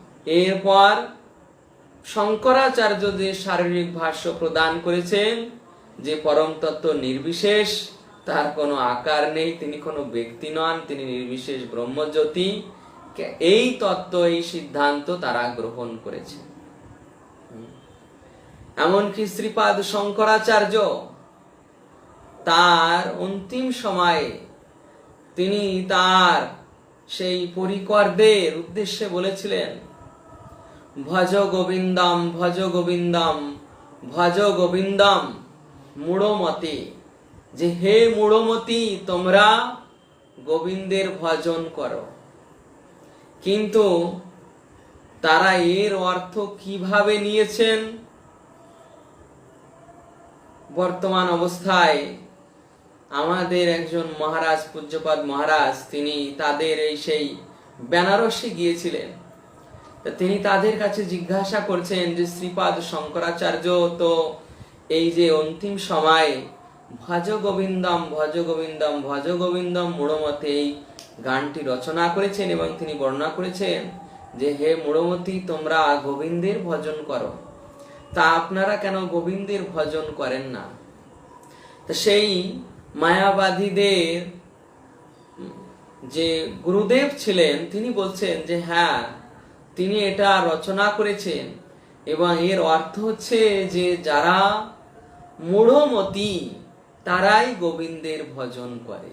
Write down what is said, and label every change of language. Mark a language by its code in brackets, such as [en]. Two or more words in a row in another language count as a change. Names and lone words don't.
[bn] এরপর শঙ্করাচার্য যে শারীরিক ভাষ্য প্রদান করেছেন যে পরম তত্ত্ব নির্বিশেষ, তার কোনো আকার নেই, তিনি কোনো ব্যক্তি নন, তিনি নির্বিশেষ ব্রহ্মজ্যোতি, এই তত্ত্ব, এই সিদ্ধান্ত তারা গ্রহণ করেছে। এমনকি শ্রীপাদ শঙ্করাচার্য তার অন্তিম সময়ে তিনি তার সেই পরিকরদের উদ্দেশ্যে বলেছিলেন, [sa] ভজ গোবিন্দম ভজ গোবিন্দম ভজ গোবিন্দম মূঢ়মতি, [bn] যে হে মূঢ়মতি, তোমরা গোবিন্দের ভজন করো। কিন্তু তারা এর অর্থ কিভাবে নিয়েছেন, বর্তমান অবস্থায় আমাদের একজন মহারাজ, পূজ্যপাদ মহারাজ, তিনি তাদের এই সেই বেনারসে গিয়েছিলেন। তিনি তাদের কাছে জিজ্ঞাসা করছেন যে শ্রীপাদ শঙ্করাচার্য তো এই যে অন্তিম সময় [sa] ভজ গোবিন্দম ভজ গোবিন্দম ভজ গোবিন্দম মূঢ়মতে [bn] এই গানটি রচনা করেছেন এবং তিনি বর্ণনা করেছেন যে হে মূঢ়মতি, তোমরা গোবিন্দের ভজন করো, তা আপনারা কেন গোবিন্দের ভজন করেন না? তা সেই মায়াবাদীদের যে গুরুদেব ছিলেন তিনি বলছেন যে হ্যাঁ, তিনি এটা রচনা করেছেন এবং এর অর্থ হচ্ছে যে যারা মূঢ়মতি তারাই গোবিন্দের ভজন করে।